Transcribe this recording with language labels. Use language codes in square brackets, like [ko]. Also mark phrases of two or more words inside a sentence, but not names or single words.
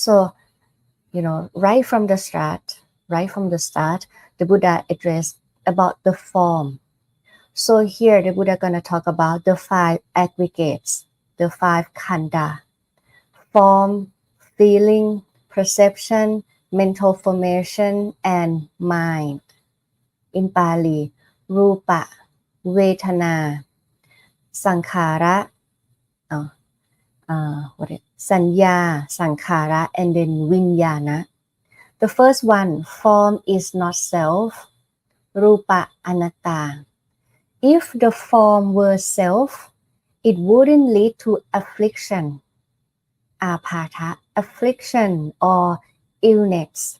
[en] So, right from the start, the Buddha addressed about the form. So here the Buddha gonna talk about the 5 aggregates, the 5 khandha: form, feeling, perception, mental formation, and mind. [pi] In Pali, rupa, vedana, sankhara, sanya, sankhara, [en] and then vinyana. The first one, form is not self, [pi] rupa anatta. [en] If the form were self, it wouldn't lead to affliction, apatha, affliction or illness.